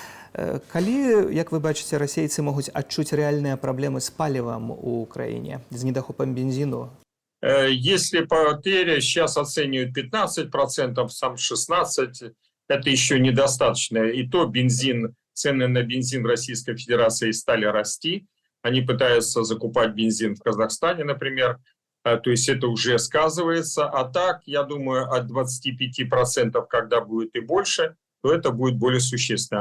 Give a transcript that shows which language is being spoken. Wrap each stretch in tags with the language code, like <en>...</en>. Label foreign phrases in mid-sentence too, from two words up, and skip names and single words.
<be>Калі, як вы бачыце, расейцы могуць адчуць рэальныя праблемы з палівам у краіне, з недахопам бензіну?</be> <ru>Если потери сейчас оценивают 15%, сам 16%, это еще недостаточно. И то бензин, цены на бензин в Российской Федерации стали расти. Они пытаются закупать бензин в Казахстане, например. То есть это уже сказывается. А так, я думаю, от 25%, когда будет и больше, то это будет более существенно.</ru>